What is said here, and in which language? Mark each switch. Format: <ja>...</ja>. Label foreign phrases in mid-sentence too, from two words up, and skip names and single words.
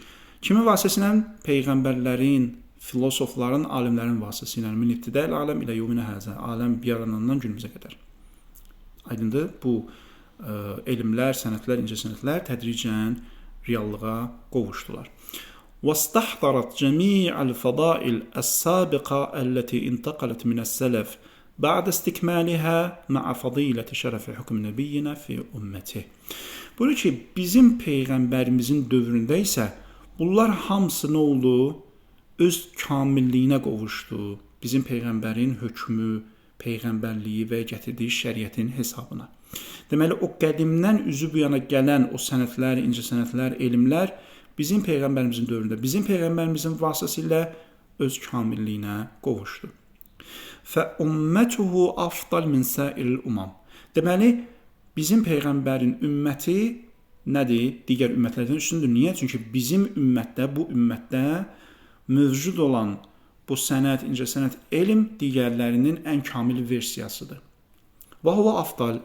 <az>Kimin vasitəsilə? Peyğəmbərlərin, filosofların, alimlərin vasitəsilə.</az> <ar>من ابتداء العالم إلى يومنا هذا.</ar> <az>Aləm yaranandan günümüzə qədər. Aydındır, bu elmlər, sənətlər, incəsənətlər tədricən reallığa qovuşdular.</az> <ar>وَاسْتَحْضَرَتْ جَمِيعَ الْفَضَائِلِ السَّابِقَةِ التي انتقلت من السلف بعد استكمالها مع فضيلة شرف حكم نبيه في أمته.</ar> <az>Buyurur ki, bizim Peyğəmbərimizin dövründə isə bunlar hamısı nə oldu? Öz kamilliyinə qovuşdu. Bizim Peyğəmbərin hökmü, Peyğəmbərliyi və gətirdiyi şəriətin hesabına. Deməli, o qədimdən üzü bu yana gələn o sənətlər, incəsənətlər, elmlər bizim Peyğəmbərimizin dövründə, bizim Peyğəmbərimizin vasitəsilə öz kamilliyinə qovuşdu. فَأُمَّتُهُ أَفْضَلْ مِنْ سَائِرِ الْأُمَمِ. Deməli, bizim Peyğəmbərin ümməti nədir? Digər ümmətlərdən üstündür. Niyə? Çünki bizim ümmətdə, bu ümmətdə mövcud olan bu sənət, incəsənət, elm digərlərinin ən kamil versiyasıdır.</az> <ar>وهو أفضل.</ar>